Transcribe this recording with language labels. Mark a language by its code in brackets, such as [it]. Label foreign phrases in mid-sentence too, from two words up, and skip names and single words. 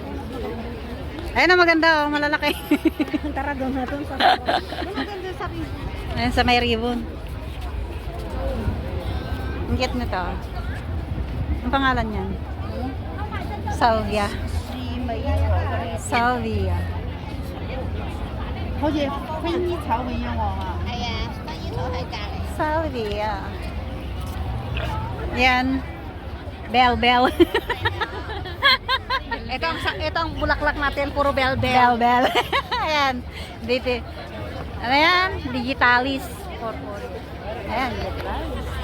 [tl] Ayan na, maganda, oh. Malalaki. Tara doon na doon. Ayan sa may ribbon. Ang cute nito. Ang pangalan niyan? Salvia. Salvia. [yue] 好似薰衣草咁樣喎。係啊，薰衣草喺隔離。 [tl] Salvia. Yan. Bell. Ito ang bulaklak natin, puro bell. Bell. Ayan. Dito. Ano yan? Digitalis. Ayan. Digitalis.